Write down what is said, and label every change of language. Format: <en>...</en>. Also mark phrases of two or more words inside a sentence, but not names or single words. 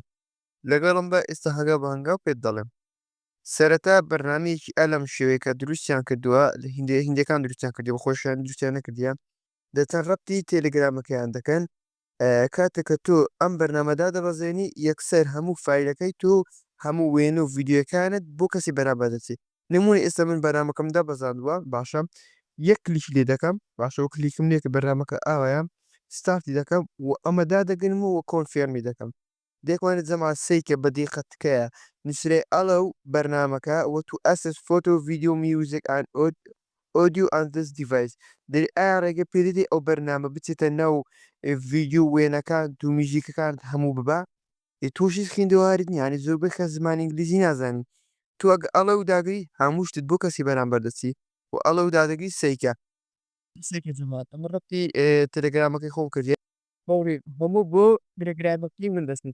<ckb>لەگەڵمدا ئێستا هەنگا بە هەنگاو پێت دەڵێم. سەرەتا بەرنامەیەکی ئەلەم شێوەیە کە دروستیان کردووە لە هیندیەکان دروستیان کردووە بە خۆشییان دروستیان نەکردیان دەچەند ڕەبتی تێلەگرامەکەیان دەکەن کاتێک کە تۆ ئەم بەرنامەدا دەبەزێنی یەکسەر هەموو فایلەکەی تۆ هەموو وێنە و ڤیددیوەکانت بۆ کەسی بەرامبەر دەچێت. نمونە ئێستا من بەرنامەکەم دابەزاندووە باشە یەک کلیکی لێ دەکەم باشەوە کلیکم لێ کە بەرنامەکە ئاوایە ستارتی دەکەم و ئەمە دادەگەنم و کۆنفێرمی دەکەم. دێکوانێت جەماعەت سەیکە بەدیقەت تکایە نووسرێ ئەڵەو بەرنامەکە</ckb> <en>what to access photo, video, music and audio on this device.</en> <ckb>دەری ئایا ڕێگە پێدەدی ئەو بەرنامە بچێتە ناو ڤیدیو وێنەکان و میژیکەکان هەموو ببا. تۆشیش خوێندەوارت نییە یانی زۆربەی خەڵک زمانی ئینگلیزی نازانن. تۆ ئەگە ئەڵەو داگری هەموو شتت بۆ کەسی بەرامبەر دەچی و ئەڵەو دادەگری سەیکە. سێکە جەماعەت ئەمە ڕەبتی تەلەگرامەکەی خۆم کردیە فەوری هەموو بۆ تەلەگرامەکەی من دەچن.</ckb>